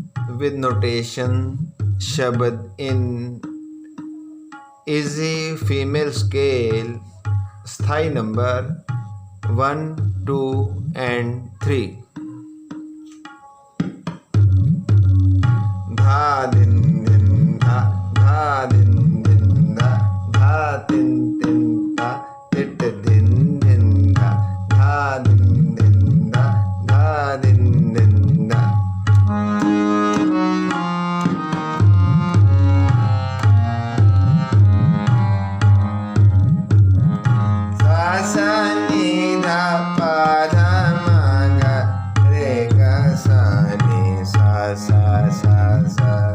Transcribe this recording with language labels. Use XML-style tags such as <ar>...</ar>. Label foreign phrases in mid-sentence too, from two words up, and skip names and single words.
<en>with notation Shabad in easy female scale, Thaayi number 1, 2 and 3. Dha din din dha, dha din din dha, dha tin tin dha, tit din din dha, dha din din dha, dha din din dha. Sa sa ni dha pa dha ma ga re ga sa ni sa sa sa sa</en>